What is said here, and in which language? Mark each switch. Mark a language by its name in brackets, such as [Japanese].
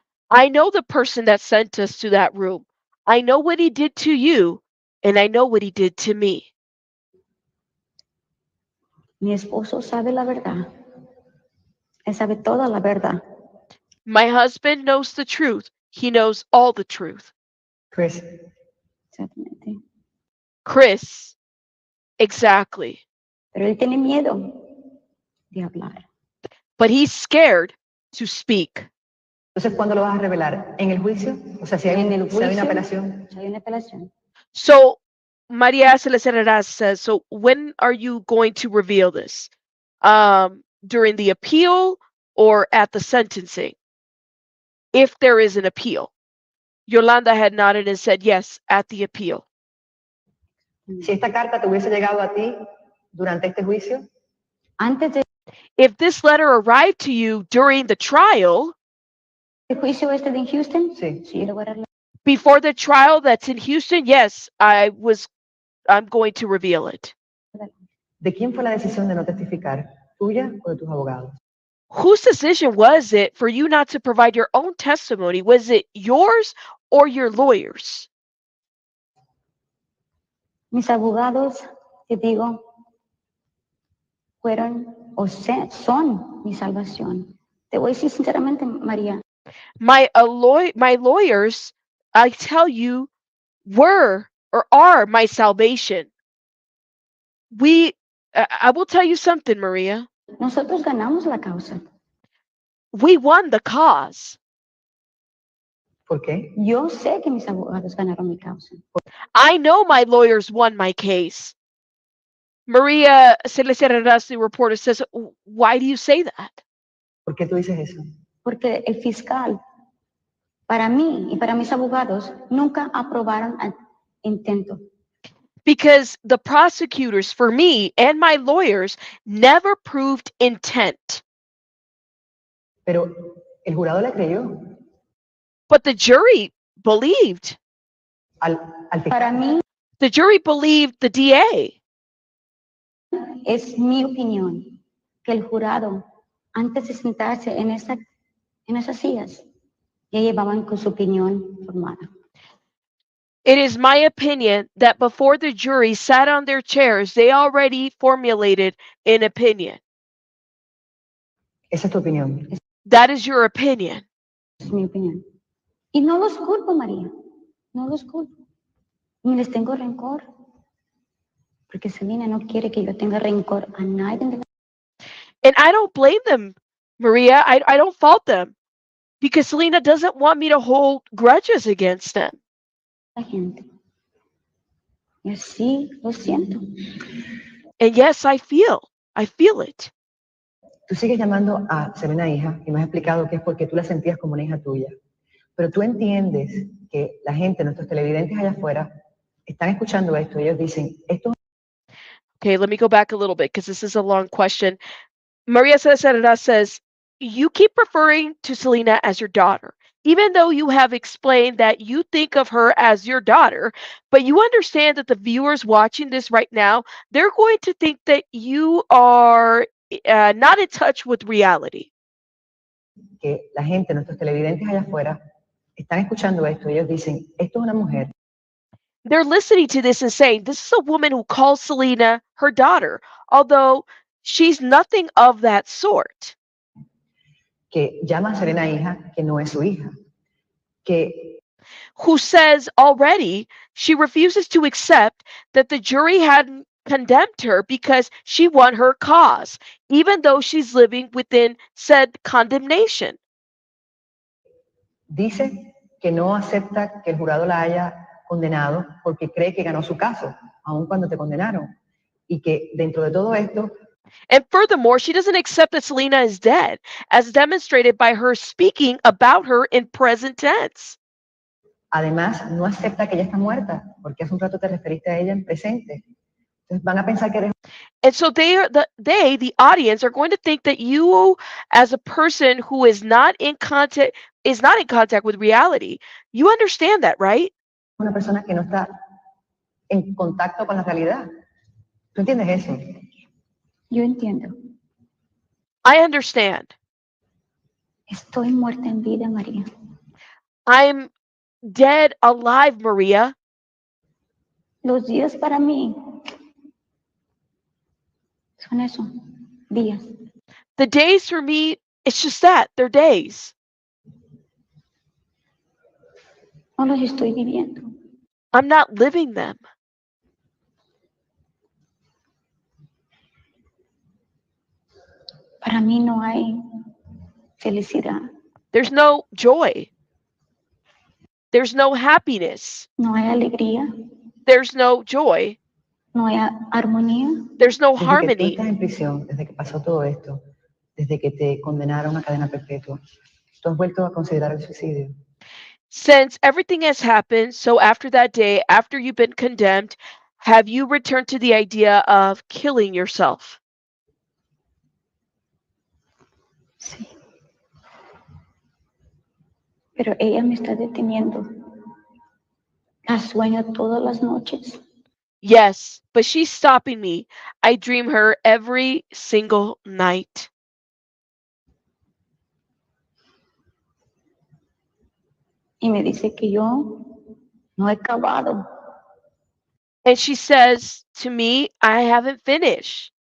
[English] I know the person that sent us to that room. I know what he did to you, and I know what he did to me. [Spanish] Mi esposo sabe la verdad. Él sabe toda la verdad. [English] My husband knows the truth. He knows all the truth. Chris, [Spanish] Exactamente. [English] Chris, exactly. [Spanish] Pero él tiene miedo de hablar. [English] But he's scared to speak. [Spanish] entonces, ¿cuándo lo vas a revelar? ¿En el juicio? O sea, si hay, En el si hay una juicio, apelación. si hay una apelación. [English] So Maria Celeste Arraras says, so when are you going to reveal this? During the appeal or at the sentencing? If there is an appeal. Yolanda had nodded and said, yes, at the appeal. [Spanish] Si esta carta te hubiese llegado a ti durante este juicio, Antes del [English] If this letter arrived to you during the trial, [Spanish] juicio este de Houston, sí. sí, le voy a dar la- [English] before the trial that's in Houston, yes, I'm going to reveal it. [Spanish] ¿De quién fue la decisión de no testificar? ¿Tuya o de tus abogados? [English] Whose decision was it for you not to provide your own testimony? Was it yours or your lawyers? [Spanish] Mis abogados, te digo, fueron o son mi salvación. Te voy a decir sinceramente, María, [English] My lawyers, I tell you, were or are my salvation. I will tell you something, Maria. [Spanish] nosotros ganamos la causa. [English] We won the cause. [Spanish] ¿Por qué? Yo sé que mis abogados ganaron mi causa. [English] I know my lawyers won my case. Maria Celeste Arraras, the reporter, says, why do you say that? [Spanish] ¿Por qué tú dices eso? Porque el fiscal, para mí y para mis abogados, nunca aprobaron el intento. [English] Because the prosecutors, for me and my lawyers, never proved intent. [Spanish] Pero el jurado le creyó [English] But the jury believed. [Spanish] al fiscal. Para mí [English] The jury believed the DA. [Spanish] es mi opinión que el jurado, antes de sentarse en esas sillas, ya llevaban con su opinión formada. [English] It is my opinion that before the jury sat on their chairs, they already formulated an opinion. [Spanish] Esa es tu opinión. [English] That is your opinion. [Spanish] Es mi opinión. Y no los culpo, María. No los culpo. Ni les tengo rencor. Porque Selena no quiere que yo tenga rencor a nadie. [English] And I don't blame them, Maria. I don't fault them. Because Selena doesn't want me to hold grudges against them. [Spanish] La gente. Y así lo siento. [English] And yes, I feel it. [Spanish] Tú sigues llamando a Selena hija y me has explicado que es porque tú la sentías como una hija tuya. Pero tú entiendes que la gente, nuestros televidentes allá afuera, están escuchando esto y ellos dicen, esto [English] Okay, let me go back a little bit because this is a long question. Maria Celeste says, you keep referring to Selena as your daughter, even though you have explained that you think of her as your daughter, but you understand that the viewers watching this right now, they're going to think that you are not in touch with reality. [Spanish] que la gente, nuestros televidentes allá afuera, están escuchando esto y ellos dicen, esto es una mujer [English] They're listening to this and saying, this is a woman who calls Selena her daughter, although she's nothing of that sort. [Spanish] que llama a Selena hija, que no es su hija, que [English] Who says already she refuses to accept that the jury hadn't condemned her because she won her cause, even though she's living within said condemnation. [Spanish] Dice que no acepta que el jurado la haya condenado porque cree que ganó su caso, aun cuando te condenaron. Y que dentro de todo esto, [English] And furthermore, she doesn't accept that Selena is dead, as demonstrated by her speaking about her in present tense. [Spanish] además, no acepta que ella está muerta, porque hace un rato te referiste a ella en presente. Entonces van a pensar que eres [English] And so the audience, are going to think that you, as a person who is not in contact with reality. You understand that, right? [Spanish] una persona que no está en contacto con la realidad. ¿Tú entiendes eso? Yo entiendo. [English] I understand. [Spanish] Estoy muerta en vida, María. [English] I'm dead alive, Maria. [Spanish] Los días para mí son eso, días. [English] The days for me, it's just that. They're days. [Spanish] No los estoy viviendo. [English] I'm not living them. [Spanish] Para mí no hay felicidad, [English] There's no joy. There's no happiness. [Spanish] no hay alegría, [English] There's no joy. [Spanish] no hay armonía. [English] There's no [Spanish] Desde que tú [English] harmony. [Spanish] estás en prisión, desde que pasó todo esto, desde que te condenaron a cadena perpetua, ¿tú has vuelto a considerar el suicidio? [English] Since everything has happened, so after that day, after you've been condemned, have you returned to the idea of killing yourself? [Spanish] Sí. Pero ella me está deteniendo. La sueño todas las noches. [English] Yes, but she's stopping me. I dream her every single night. [Spanish] Y me dice que yo no he acabado. [English] And she says to me, I haven't finished.